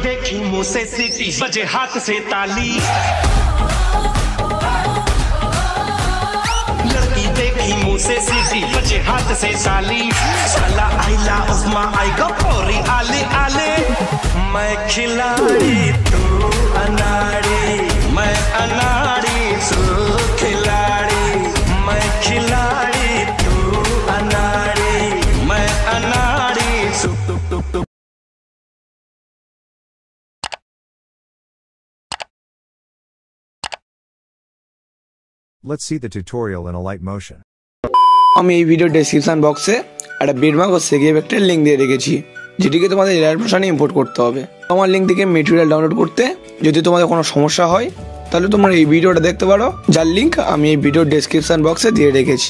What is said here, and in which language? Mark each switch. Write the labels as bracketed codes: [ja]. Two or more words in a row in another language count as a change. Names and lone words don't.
[hi] देखी मुंह से सीटी बजे हाथ से ताली लड़की देखी मुंह से सीटी बजे हाथ से साली साला आइला उस्मा आई गो पोरी आले आले मैं खिलाड़ी तू अनाड़ी मैं अनाड़ी तू खिलाड़ी मैं खिलाड़ी तू अनाड़ी मैं अनाड़ी तू [en] Let's see the tutorial in Alight motion. [bn] আমি এই [en] video description box [bn] একটা বিটমার্ক ও শেগিভ একটা লিংক দিয়ে রেখেছি যেটিকে তোমাদের এলাইট ভার্সনে ইম্পোর্ট করতে হবে। আমার লিংক থেকে [en] material download [bn] করতে যদি তোমাদের কোনো সমস্যা হয় তাহলে তোমরা এই ভিডিওটা দেখতে পারো, যার লিংক আমি এই [en] video description box [bn] দিয়ে রেখেছি।